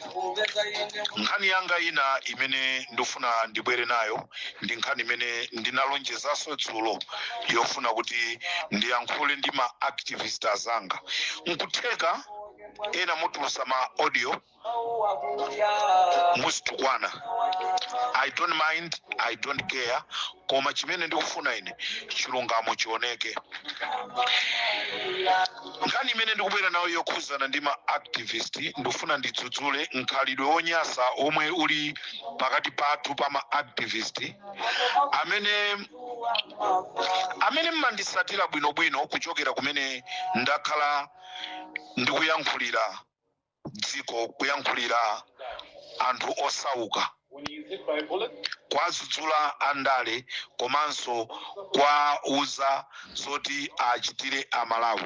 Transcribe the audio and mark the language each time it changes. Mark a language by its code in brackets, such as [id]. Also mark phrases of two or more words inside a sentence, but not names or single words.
[ny] Nkhani yanga ina imene ndifuna ndibwere nayo ndi nkhani imene ndinalonjezaso dzulo yofuna kuti ndiyankhule ndi ma activist azanga. Nkutheka ena mutulusa ma audio musitukwana. [en] I don't mind, I don't care, [ny] koma chimene ndikufuna ine chilungamo chioneke. Nkhani imene ndikubwera nayo yokhuzana ndi ma activist ndifuna ndidzudzule nkhalidwe wonyasa omwe uli pakati pathu pa ma activist amene mmandisatira bwinobwino kuchokera kumene ndakhala ndikuyankhulira dziko, kuyankhulira anthu osauka, kwazuzula andale komanso kwauza zoti achitire Amalawi.